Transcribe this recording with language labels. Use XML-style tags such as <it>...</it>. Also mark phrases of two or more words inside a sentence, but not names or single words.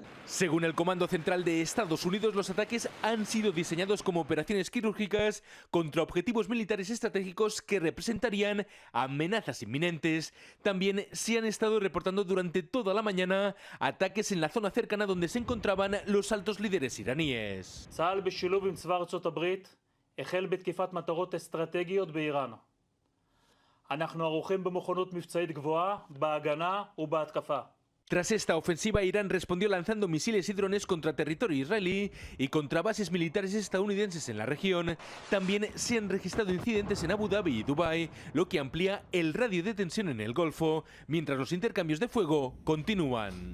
<es>Según el Comando Central de Estados Unidos, los ataques han sido diseñados como operaciones quirúrgicas contra objetivos militares estratégicos que representarían amenazas inminentes. También se han estado reportando durante toda la mañana ataques en la zona cercana donde se encontraban los altos líderes iraníes.</es> <he>צה"ל בשילוב עם צבא ארצות הברית החל בתקיפת מטרות אסטרטגיות באיראן. אנחנו ערוכים במוכנות מבצעית גבוהה בהגנה ובהתקפה.</he> <es>Tras esta ofensiva, Irán respondió lanzando misiles y drones contra territorio israelí y contra bases militares estadounidenses en la región. También se han registrado incidentes en Abu Dhabi y Dubái, lo que amplía el radio de tensión en el Golfo, mientras los intercambios de fuego continúan.</es>